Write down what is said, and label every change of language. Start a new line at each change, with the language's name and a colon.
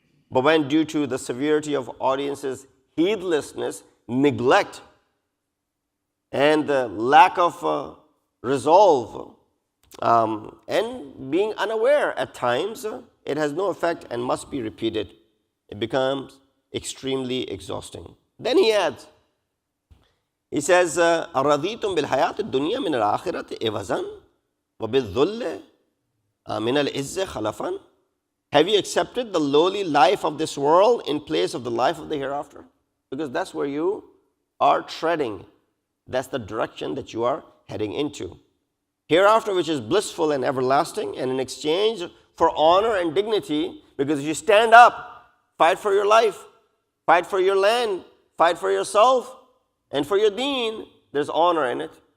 English: But when due to the severity of audience's heedlessness, neglect, and the lack of resolve, and being unaware at times, it has no effect and must be repeated. It becomes extremely exhausting. Then he adds, he says,
Arabic: أَرَضِيتُمْ بِالْحَيَاةِ الدُّنْيَا مِنَ الْآخِرَةِ إِوَزًا وَبِالذُّلِّ مِنَ الْعِزِّ خَلَفًا.
English: Have you accepted the lowly life of this world in place of the life of the hereafter? Because that's where you are treading. That's the direction that you are heading into. Hereafter, which is blissful and everlasting, and in exchange for honor and dignity, because if you stand up, fight for your life, fight for your land, fight for yourself, and for your deen, there's honor in it.